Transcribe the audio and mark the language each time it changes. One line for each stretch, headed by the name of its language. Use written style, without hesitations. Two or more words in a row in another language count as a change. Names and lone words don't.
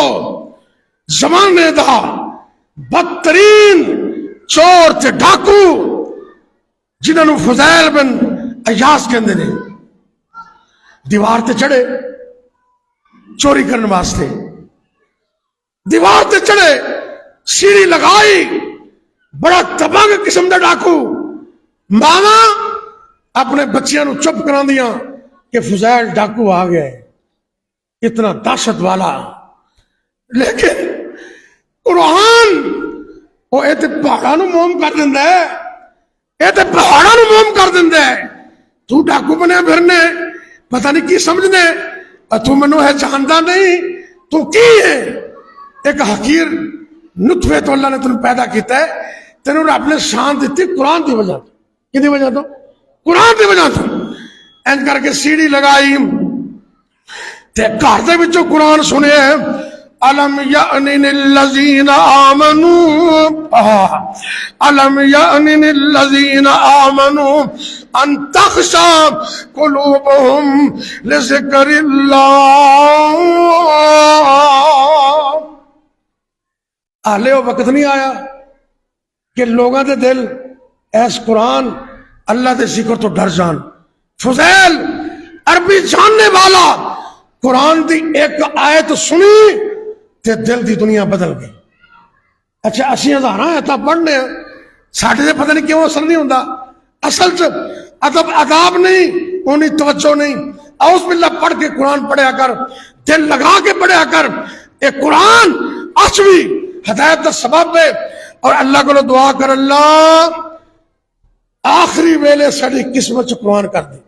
Punjabi: زمانے دا بدترین چور تے ڈاکو جنہوں نے فضیل بن عیاض کہندے نے، دیوار تے چڑھے چوری کرنے واسطے. دیوار تے چڑھے، سیڑھی لگائی، بڑا تباہ قسم دا ڈاکو. ماواں اپنے بچیاں نو چپ کرا دیاں کہ فضیل ڈاکو آ گئے، اتنا دہشت والا. لیکن قرآن وہ یہ پہاڑاں نو موم کر دیندا ہے، یہ تے پہاڑاں نو موم کر دیندا ہے. تو ڈاکو بنیا پھرنے، پتہ نہیں کی سمجھنے، تو منو ہے جاندا نہیں تو کی ہے. ایک حقیر نطفے تو اللہ نے تنہیں پیدا کیتا ہے، تینوں رب نے شان دیتی قرآن دی وجہ تو. کی دی وجہ تو؟ قرآن دی وجہ تو. اینج کر کے سیڑھی لگائی تے گھر دے وچوں قرآن سنے.
Arabic: الم یأن للذین آمنوا، الم یأن للذین آمنوا ان تخشع قلوبهم لذکر اللہ.
Punjabi: آلے وہ وقت نہیں آیا کہ لوگاں دے دل ایس قرآن اللہ دے ذکر تو ڈر جان. فضیل عربی جاننے والا قرآن دی ایک آیت سنی تے دل دی دنیا بدل گئی. اچھا اسی ہزار آیتاں پڑھنے ساڈے تے پتہ نہیں کیوں اثر نہیں ہوندا. اصل چ ادب عذاب نہیں، انہیں توجہ نہیں.
Arabic: اعوذ باللہ
Punjabi: پڑھ کے قرآن پڑھیا کر, دل لگا کے پڑھیا کر.
Urdu: ایک قرآن اچھی ہدایت کا سبب ہے. اور اللہ کو دعا کر,
Punjabi: اللہ آخری ویلے ساری قسمت قرآن کر دی.